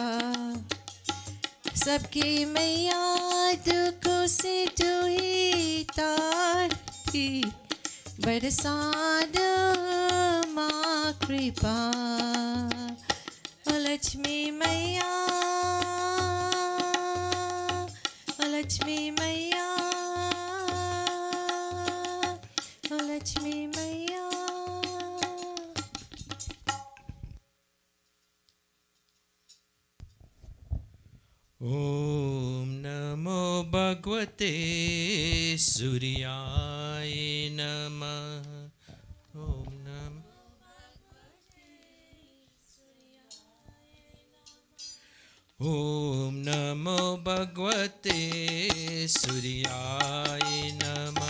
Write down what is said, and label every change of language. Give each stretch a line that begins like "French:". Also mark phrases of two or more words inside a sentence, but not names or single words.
Hindi: सबके मैया दुखों से तू ही तारती, बरसा दो माँ कृपा। ओ लक्ष्मी मैया, ओ लक्ष्मी मैया, ओ लक्ष्मी मैया।
Sanskrit: ॐ नमो भगवते सूर्याय नमः। ॐ नमो ॐ नमो भगवते सूर्याय नमः।